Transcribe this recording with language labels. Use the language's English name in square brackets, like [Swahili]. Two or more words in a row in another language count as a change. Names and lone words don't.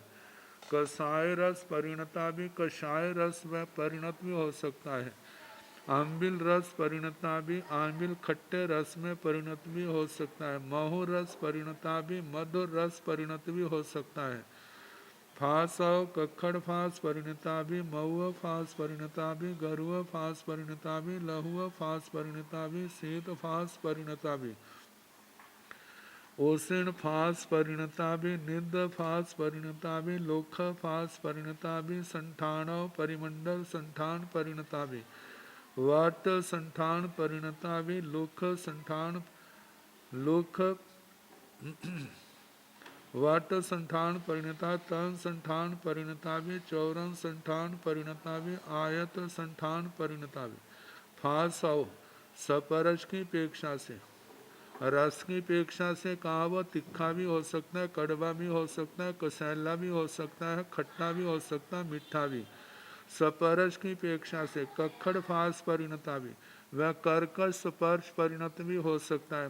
[Ardhamāgadhī Prākrit] कसाय रस परिणता भी [Hindi] कषाय रस वह परिणत भी हो सकता है। [Ardhamāgadhī Prākrit] आम्बिल रस परिणता भी [Hindi] आम्बिल खट्टे रस में परिणत भी हो सकता है। [Ardhamāgadhī Prākrit] महु रस परिणता भी [Hindi] मधुर रस परिणत भी हो सकता है। [Ardhamāgadhī Prākrit] फासव कखड़ फास परिणता भी, मऊअ फास परिणता भी, गरुअ फास परिणता भी, लहुअ फास परिणता भी, शीत फास परिणता भी, ओसिण फास परिणता भी, निद फास परिणता भी, लोख फास परिणता भी, संठाणव परिमंडल संठान परिणता भी, वाट संठान परिणता भी, लोख संठान लोख वाट संठान परिणता, तन संठान परिणता भी, चौरन संठान परिणता भी, आयत संठान परिणता भी। [Hindi] फासव सपरस की अपेक्षा से, रस की अपेक्षा से कहा वह तिखा भी हो सकता है, कड़वा भी हो सकता है, कसैला भी हो सकता है, खट्टा भी हो सकता है, मीठा भी। सपरस की अपेक्षा से [Ardhamāgadhī Prākrit] कखड़ फास परिणता भी, [Hindi] वह कर्कश स्पर्श परिणत भी हो सकता है।